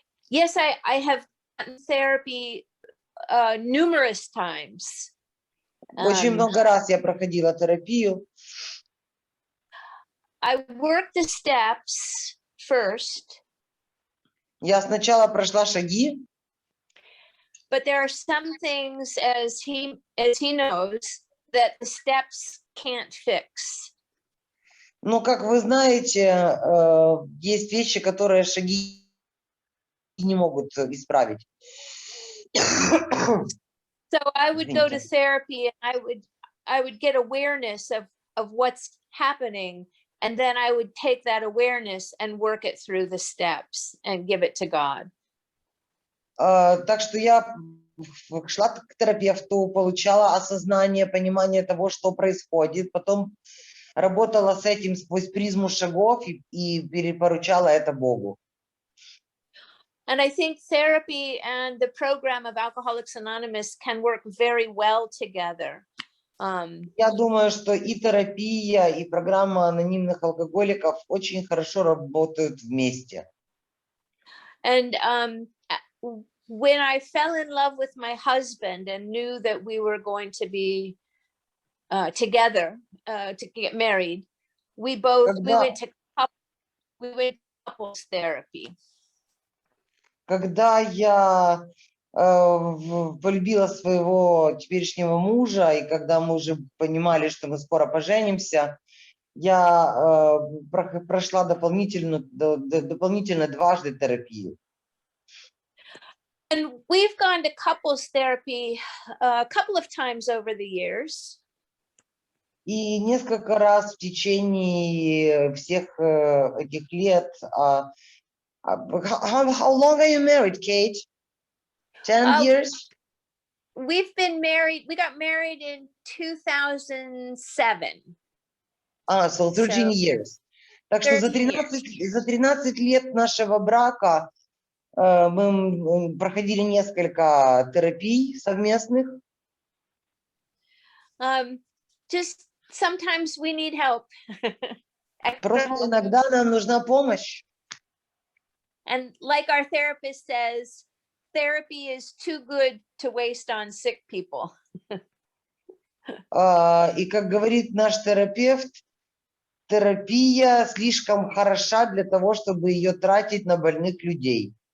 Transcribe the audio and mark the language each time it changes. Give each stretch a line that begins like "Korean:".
English: Yes, I have gotten therapy numerous times.
Russian: Очень много раз я проходила терапию.
English: I worked the steps first.
Russian: Я сначала прошла шаги.
English: But there are some things, as he knows, that the steps can't fix.
Russian: Но, как вы знаете, есть вещи, которые шаги не могут исправить.
English: So I would go to therapy and I would get awareness of what's happening, and then I would take that awareness and work it through the steps and give it to God.
Russian: Так что я шла к терапевту, получала осознание, понимание того, что происходит, потом работала с этим сквозь призму шагов и перепоручала это Богу.
English: And I think therapy and the program of Alcoholics Anonymous can work very well together.
Russian: Я думаю, что и терапия, и программа анонимных алкоголиков очень хорошо работают вместе.
English: And when I fell in love with my husband and knew that we were going to be together to get married, we went to couples therapy.
Russian: Когда я полюбила своего теперешнего мужа, и когда мы уже понимали, что мы скоро поженимся, я прошла дополнительно 2 терапию.
English: And we've gone to couples therapy a couple of times over the years.
Russian: И несколько раз в течение всех этих лет.
English: How long are you married, Kate? 10 years? We've been married. We got married in 2007. So 13 years.
Russian: Так что за 13 лет нашего брака мы проходили несколько терапий совместных.
English: Just sometimes we need help.
Russian: Просто иногда нам нужна помощь.
English: And like our therapist says, therapy is too good to waste on sick people.
Russian: И как говорит наш терапевт, терапия слишком хороша для того, чтобы ее тратить на больных людей.